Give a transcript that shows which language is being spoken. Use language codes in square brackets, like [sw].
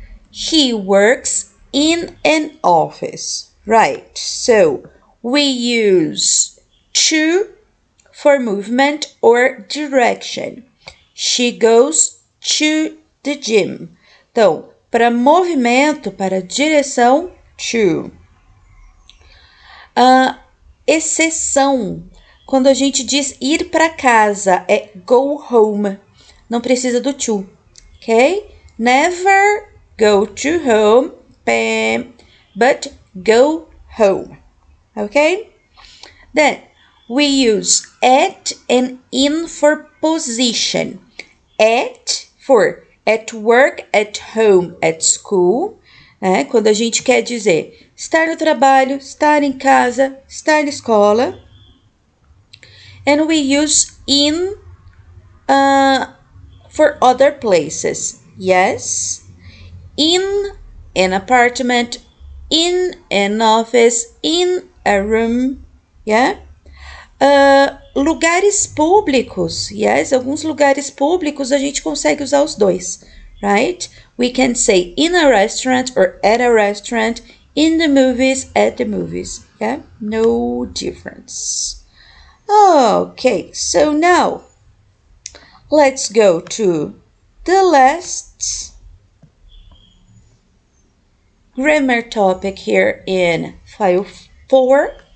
[en] He works in an office, right? So we use to for movement or direction. She goes to the gym. [pt] Então, para movimento, para direção, to. Exceção. Quando a gente diz ir para casa, é [en] go home. [pt] Não precisa do to, ok? [en] Never go to home, but go home, ok? Then, we use at and in for position. At for at work, at home, at school. [pt] Né? Quando a gente quer dizer estar no trabalho, estar em casa, estar na escola. [en] And we use in for other places. Yes, in an apartment, in an office, in a room. [pt] Yeah. Lugares públicos. Yes, alguns lugares públicos a gente consegue usar os dois. [en] Right? We can say in a restaurant or at a restaurant, in the movies, at the movies. Yeah, no difference. Okay, so now let's go to the last grammar topic here in file 4.